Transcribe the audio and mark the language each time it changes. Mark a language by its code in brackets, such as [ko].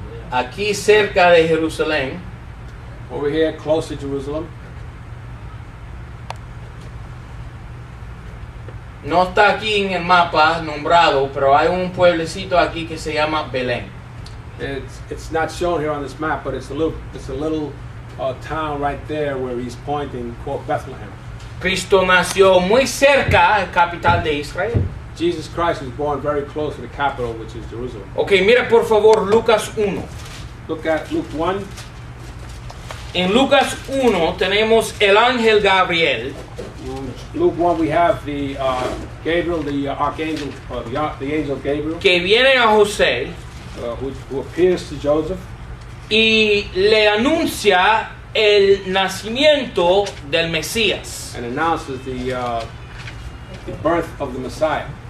[es] aquí cerca de Jerusalén, [en] over here close to Jerusalem. [es] no está aquí en el mapa nombrado, pero hay un pueblecito aquí que se llama Belén. [en] It's not shown here on this map, but it's a little town right there where he's pointing called Bethlehem. [es] Cristo nació muy cerca, capital de Israel. [en] Jesus Christ was born very close to the capital, which is Jerusalem. [es] Ok, mira por favor Lucas 1. [en] Look at Luke 1. [es] En Lucas 1 tenemos el ángel Gabriel [en] Luke 1, we have the Gabriel, the archangel, the angel Gabriel, [es] que viene a José [en] who appears to Joseph [es] y le anuncia el nacimiento del Mesías. [en] and announces the birth of the Messiah.